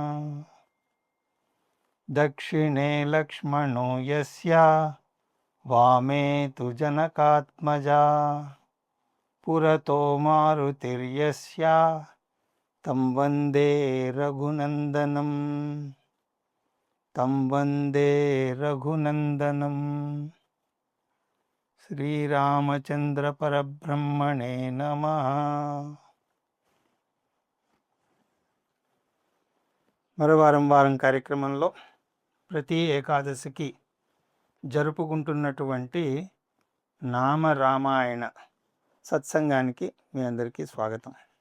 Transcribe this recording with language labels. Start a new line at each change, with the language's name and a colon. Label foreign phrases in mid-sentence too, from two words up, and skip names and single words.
Sanskrit: दक्षिणे लक्ष्मणो यस्य वामे तु जनकात्मजा पुरतो मारुतिर्यस्य तं वन्दे रघुनन्दनं శ్రీరామచంద్ర పరబ్రహ్మణే నమః.
Telugu: మరో వారం కార్యక్రమంలో ప్రతి ఏకాదశికి జరుపుకుంటున్నటువంటి నామరామాయణ సత్సంగానికి మీ అందరికీ స్వాగతం.